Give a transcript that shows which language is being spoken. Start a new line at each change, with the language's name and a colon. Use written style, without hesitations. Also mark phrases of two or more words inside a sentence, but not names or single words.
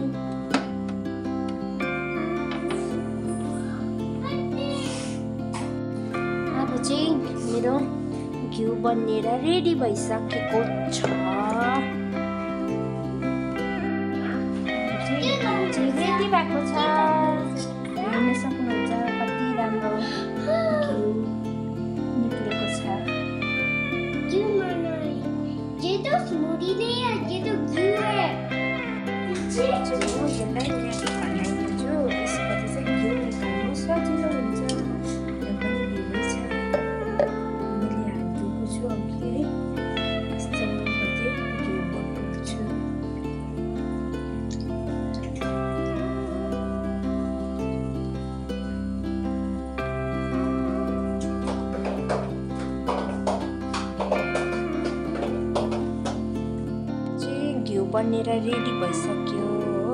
Nepali: अब चाहिँ मेरो घिउ बनिएर रेडी भइसकेको छ। रेडी भएको छ, हेर्न सक्नुहुन्छ कति राम्रो घिउ निक्लेको छ।
Hindi: ये तो स्मूदी नहीं है, ये तो घी है।
Nepali: यसलाई बनाइदिन्छु, यसबाट चाहिँ घिउ निकाल्नु सजिलो हुन्छ। यो पनि घिउ छ, मैले हालिदिएको छु अघि है। यस्तो चाहिँ घिउ बनाउँछु। घिउ बनेर रेडी भइसक्यो हो।